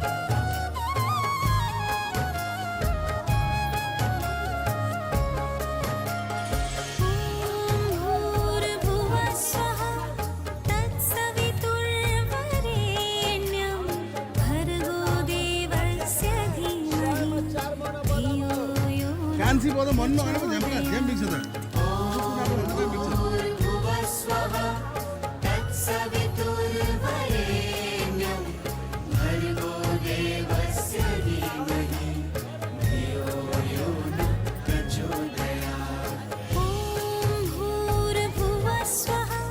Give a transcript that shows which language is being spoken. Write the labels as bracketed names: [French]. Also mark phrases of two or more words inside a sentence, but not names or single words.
[Sanskrit] भूर्भुवस्वः तत्सवितुर्वरेण्यं भर्गो देवस्य धीमहि धियो यो [Nepali] कान्छी बोल्दा भन्नु भएन पो झ्याम्पिङ झ्याम्पिङ छ त [Sanskrit] भूर्भुवस्वः तत्सवितुर्वरेण्यं भर्गो देवस्य धीमहि धियो यो नः प्रचोदयात् भूर्भुवस्वः